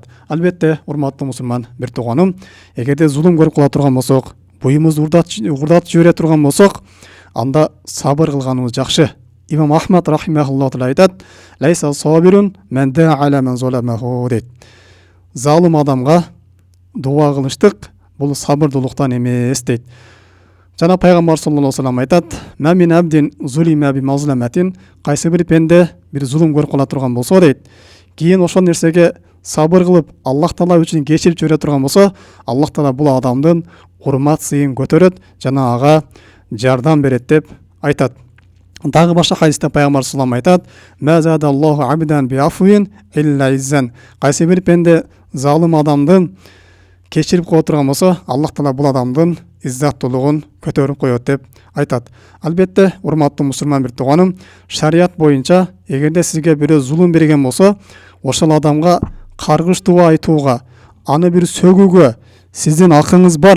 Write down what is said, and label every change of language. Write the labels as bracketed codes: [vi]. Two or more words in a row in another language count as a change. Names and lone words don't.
[ky] Албетте, урматтуу мусулман бир тууганым, эгерде зулум көрүп кала турган болсок, буюмузду урдатып жибере турган болсок, анда сабыр кылганыбыз жакшы. [ar] Имам Ахмад رحمه الله تعالى айтат: "ليس بصابر من دعا على من ظلمه" дейт. [ky] Залым адамга дуа кылыштык бул сабырдуулуктан эмес дейт. Жана пайгамбар [ar] صلى الله عليه وسلم [ky] айтат: [ar] "ما من عبد ظلم بمظلمة", [ky] кайсы бир пенде бир зулум көрүп кала турган болсо дейт, кийин ошол нерсеге сабыр кылып, Аллах Таала үчүн кечирип жибере турган болсо, Аллах Таала бул адамдын урмат сыйын көтөрөт жана ага жардам берет деп айтат. Дагы башка хадисте пайгамбар [ar] صلى الله عليه وسلم [ky] айтат: [ar] "ما زاد الله عبدا بعفو إلا عزا", [ky] кайсы бир пенде залым адамдын кечирип кое турган болсо, Аллах Таала бул адамдын иззаттуулугун көтөрүп коет деп айтат. Албетте, урматтуу мусулман бир тууганым, шарият боюнча эгерде сизге бирөө зулум берген болсо, ошол адамга каргыш дуа айтууга, аны бир сөгүүгө сиздин акыңыз бар.